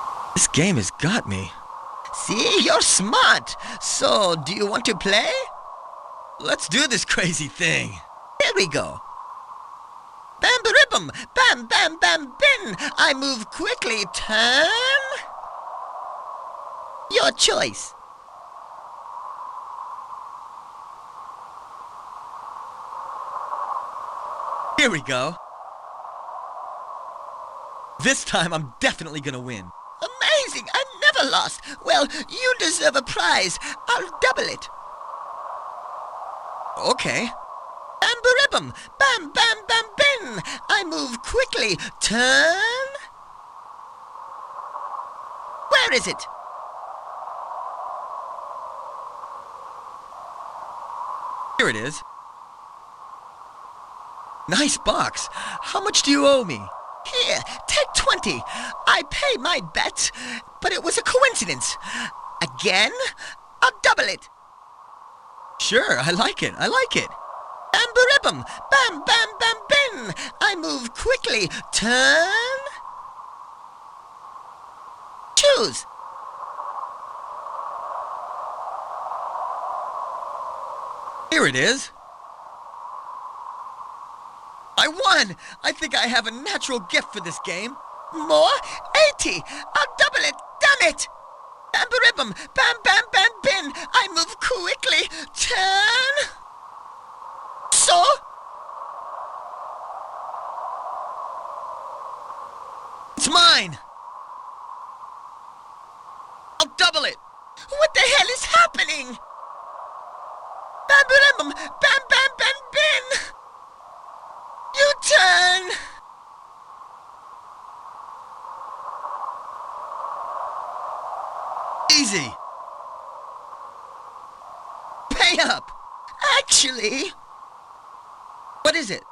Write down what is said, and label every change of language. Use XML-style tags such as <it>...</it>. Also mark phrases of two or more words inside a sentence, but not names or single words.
<en>This game has got me. See, you're smart. So, do you want to play? Let's do this crazy thing. Here we go. Bam ribbum, bam bam bam bin. I move quickly. Turn. Your choice. Here we go. This time I'm definitely gonna win. Amazing! I never lost. Well, you deserve a prize. I'll double it. Okay. Bam ribbum, bam bam bam bin. I move quickly. Turn. Where is it? Here it is. Nice box. How much do you owe me? Here, take 20. I pay my bet, but it was a coincidence. Again, I'll double it. Sure, I like it. Bam ribbum, bam bam bam bin. I move quickly. Turn. Choose. Here it is. I won! I think I have a natural gift for this game. More? 80. I'll double it. Damn it. Bam ribbum, bam bam bam bin. I move quickly. Turn. So? It's mine! I'll double it! What the hell is happening? Bam ribbum, bam bam bam bin. You turn. Easy! Pay up! Actually, What is it?</en>